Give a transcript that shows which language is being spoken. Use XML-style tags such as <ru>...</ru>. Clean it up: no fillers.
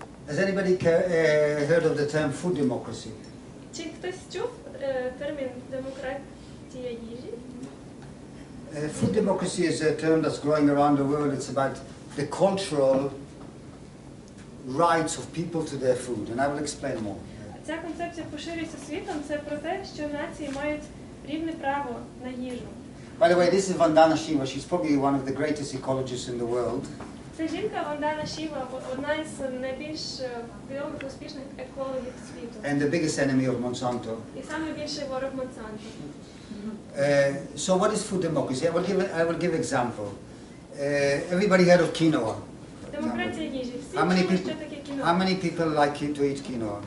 <en>Has anybody heard of the term food democracy?</en> <uk>Чи хтось чув термін демократія їжі?</uk> <en>Food democracy is a term that's growing around the world. It's about the cultural rights of people to their food, and I will explain more.</en> <uk>Ця концепція поширюється світом. Це про те, що нації мають рівне право на їжу.</uk> <en>By the way, this is Vandana Shiva. She's probably one of the greatest ecologists in the world.</en> <uk>Це жінка Вандана Шіва, одна із найбільш відомих успішних екологів світу.</uk> <en>And the biggest enemy of Monsanto.</en> <uk>І найбільший ворог Монсанто.</uk> <en>So what is food democracy? I will give example. Everybody heard of quinoa?</en> <uk>Демократія їжі. Всі</uk> <en>How many</en> <uk>чули,</uk> <en>people?</en> <uk>що таке кіно.</uk> <en>How many people like to eat quinoa?</en>